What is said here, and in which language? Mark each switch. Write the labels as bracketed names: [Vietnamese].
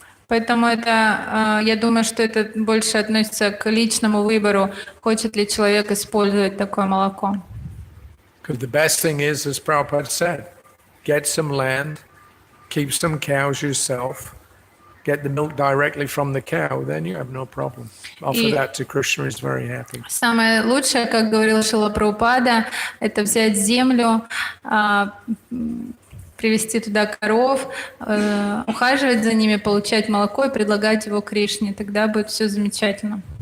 [Russian] Поэтому это, я думаю, что это больше относится к личному выбору, хочет ли человек использовать такое молоко. [English] Because the best thing is, as Prabhupada said, get some land, keep some cows yourself, get the milk directly from the cow, then you have no problem. Offer that to Krishna, is very happy. [Russian] Самое лучшее, как говорил Шрила Прабхупада, это взять землю, привести туда коров, ухаживать за ними, получать молоко и предлагать его Кришне. Тогда будет все замечательно.